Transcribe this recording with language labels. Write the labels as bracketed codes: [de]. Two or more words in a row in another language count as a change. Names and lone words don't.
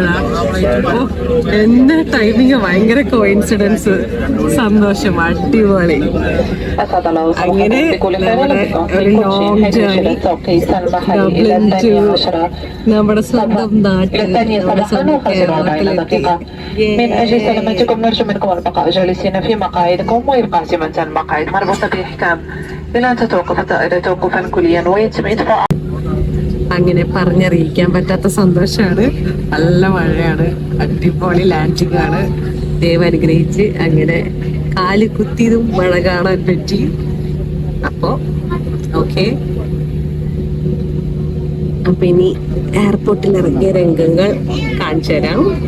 [ml] എന്റെ ടൈമിങ് ഭയങ്കര കോയിൻസിഡൻസ്. സന്തോഷം. അടിപൊളി. അങ്ങനെ നമ്മുടെ ഒരു [en] long journey Dublin to [ml] നമ്മുടെ സ്വന്തം നാട്ടിൽ, നമ്മുടെ സ്വന്തം കേരളത്തിലെത്തി. [ar] من أجل سلامتكم نرجو منكم البقاء جالسين في مقاعدكم وإبقاء زمن المقاعد مربوطة بإحكام إلى أن تتوقف الطائرة توقفا كليا ويتم إطفاء. [ml] അങ്ങനെ പറഞ്ഞറിയിക്കാൻ പറ്റാത്ത സന്തോഷമാണ്. നല്ല മഴയാണ്. അടിപൊളി ലാൻഡിംഗ് ആണ്. ദൈവം അനുഗ്രഹിച്ച് അങ്ങനെ കാല് കുത്തിയതും മഴ കാണാൻ പറ്റി. അപ്പോ ഓക്കെ, അപ്പൊ ഇനി എയർപോർട്ടിൽ ഇറങ്ങിയ രംഗങ്ങൾ കാണിച്ചു തരാം.